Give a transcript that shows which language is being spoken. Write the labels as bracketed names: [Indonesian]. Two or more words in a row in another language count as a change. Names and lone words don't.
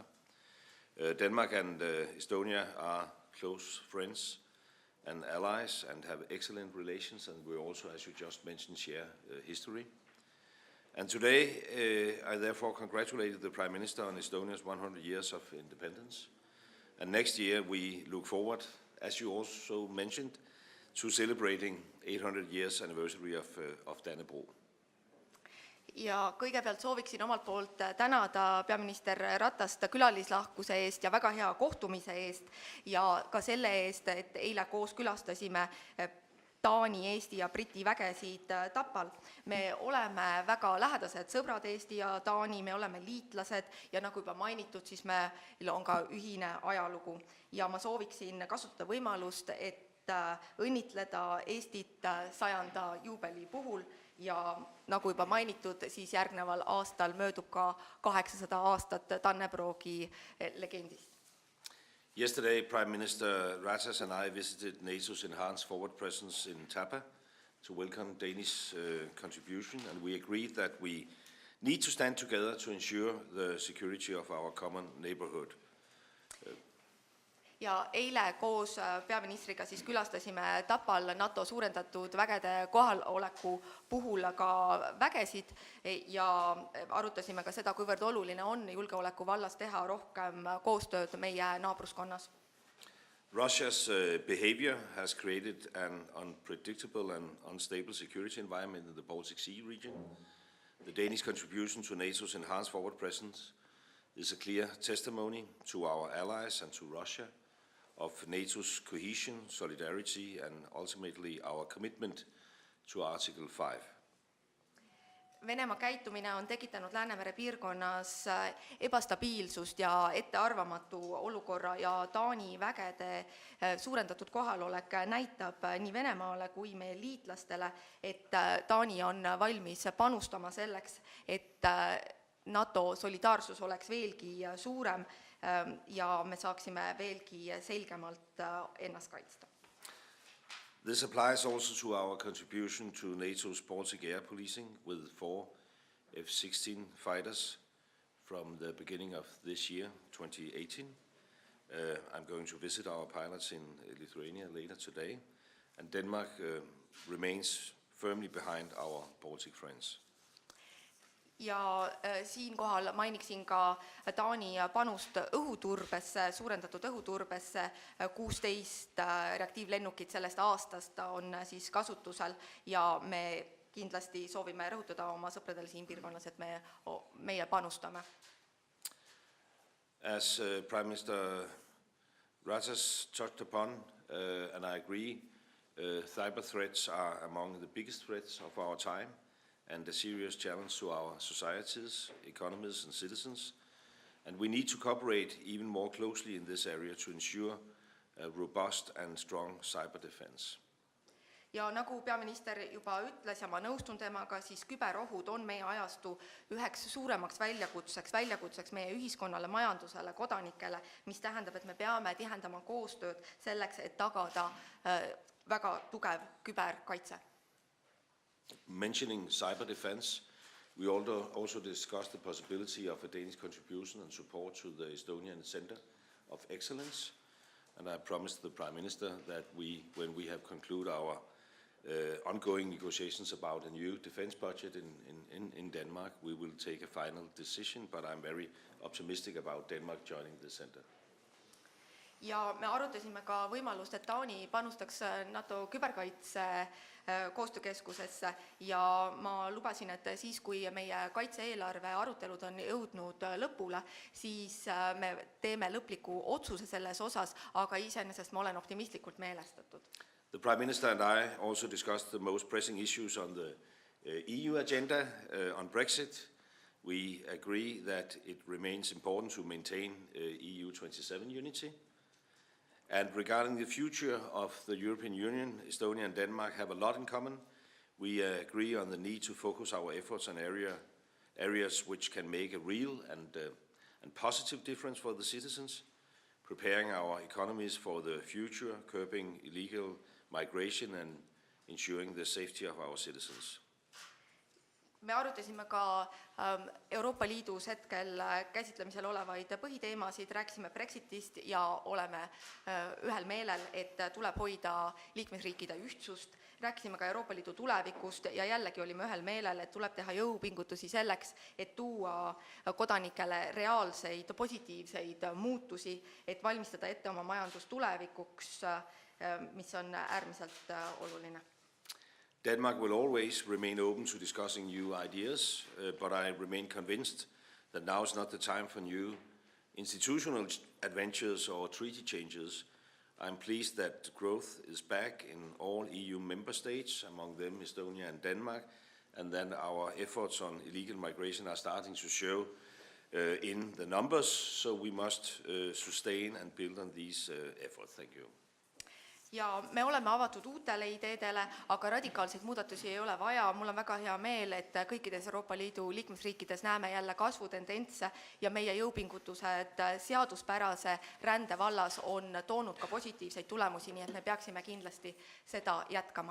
[English] Denmark and Estonia are close friends and allies and have excellent relations, and we also, as you just mentioned, share history. And today, I therefore congratulated the Prime Minister on Estonia's 100 years of independence. And next year, we look forward, as you also mentioned, to celebrating 800 years anniversary of Dannebrog. [Estonian] Ja kõigepealt sooviksin omalt poolt tänada peaminister Ratast külalislahkuse eest ja väga hea kohtumise eest ja ka selle eest, et eile koos külastasime Taani, Eesti ja Briti vägesid Tapal. Me oleme väga lähedased sõbrad Eesti ja Taani, me oleme liitlased ja nagu juba mainitud, siis meil on ka ühine ajalugu. Ja ma sooviksin kasutada võimalust, et õnnitleda Eestit 100. juubeli puhul ja nagu juba mainitud, siis järgneval aastal möödub ka 800 aastat Dannebrogi legendist. [English] Yesterday, Prime Minister Ratas and I visited NATO's enhanced forward presence in Tapa to welcome Danish contribution, and we agreed that we need to stand together to ensure the security of our common neighborhood. [Estonian] Ja eile koos peaministriga siis külastasime Tapal NATO suurendatud vägede kohaloleku puhul ka vägesid ja arutasime ka seda, kuivõrd oluline on julgeoleku vallas teha rohkem koostööd meie naabruskonnas. [English] Russia's behavior has created an unpredictable and unstable security environment in the Baltic Sea region. The Danish contribution to NATO's enhanced forward presence is a clear testimony to our allies and to Russia of NATO's cohesion, solidarity, and ultimately our commitment to Article 5. [Estonian] Venemaa käitumine on tekitanud Läänemere piirkonnas ebastabiilsust ja ettearvamatu olukorra ja Taani vägede suurendatud kohalolek näitab nii Venemaale kui meie liitlastele, et Taani on valmis panustama selleks, et NATO solidaarsus oleks veelgi suurem ja me saaksime veelgi selgemalt ennast kaitsta. [English] This applies also to our contribution to NATO's Baltic air policing with 4 F-16 fighters from the beginning of this year, 2018. I'm going to visit our pilots in Lithuania later today, and Denmark remains firmly behind our Baltic friends. [Estonian] Ja siinkohal mainiksin ka Taani panust õhuturbesse, suurendatud õhuturbesse, 16 reaktiivlennukit sellest aastast on siis kasutusel ja me kindlasti soovime rõhutada oma sõpradele siin piirkonnas, et meie panustame. [English] As Prime Minister Ratas touched upon, and I agree, cyber threats are among the biggest threats of our time and a serious challenge to our societies, economies and citizens. And we need to cooperate even more closely in this area to ensure a robust and strong cyber defense. [Estonian] Ja nagu peaminister juba ütles ja ma nõustun temaga, siis küberohud on meie ajastu üheks suuremaks väljakutseks meie ühiskonnale, majandusele, kodanikele, mis tähendab, et me peame tihendama koostööd selleks, et tagada väga tugev küberkaitse. [English] Mentioning cyber defense, we also discussed the possibility of a Danish contribution and support to the Estonian Center of Excellence. And I promised the Prime Minister that when we have concluded our ongoing negotiations about a new defense budget in Denmark, we will take a final decision, but I'm very optimistic about Denmark joining the center. [Estonian] Ja me arutasime ka võimalust, et Taani panustaks NATO küberkaitse koostöökeskusesse ja ma lubasin, et siis, kui meie kaitse-eelarve arutelud on jõudnud lõpule, siis me teeme lõpliku otsuse selles osas, aga iseenesest ma olen optimistlikult meelestatud. [English] The Prime Minister and I also discussed the most pressing issues on the EU agenda on Brexit. We agree that it remains important to maintain EU 27 unity. And regarding the future of the European Union, Estonia and Denmark have a lot in common. We agree on the need to focus our efforts on areas which can make a real and positive difference for the citizens, preparing our economies for the future, curbing illegal migration and ensuring the safety of our citizens. [Estonian] Me arutasime ka Euroopa Liidus hetkel käsitlemisel olevaid põhiteemasid, rääkisime Brexitist ja oleme ühel meelel, et tuleb hoida liikmesriikide ühtsust. Rääkisime ka Euroopa Liidu tulevikust ja jällegi olime ühel meelel, et tuleb teha jõupingutusi selleks, et tuua kodanikele reaalseid positiivseid muutusi, et valmistada ette oma majandus tulevikuks, mis on äärmiselt oluline. [English] Denmark will always remain open to discussing new ideas, but I remain convinced that now is not the time for new institutional adventures or treaty changes. I'm pleased that growth is back in all EU member states, among them Estonia and Denmark, and then our efforts on illegal migration are starting to show in the numbers, so we must sustain and build on these efforts. Thank you. [Estonian] Ja me oleme avatud uutele ideedele, aga radikaalseid muudatusi ei ole vaja. Mul on väga hea meel, et kõikides Euroopa Liidu liikmesriikides näeme jälle kasvutendentse ja meie jõupingutused seaduspärase rände vallas on toonud ka positiivseid tulemusi, nii et me peaksime kindlasti seda jätkama.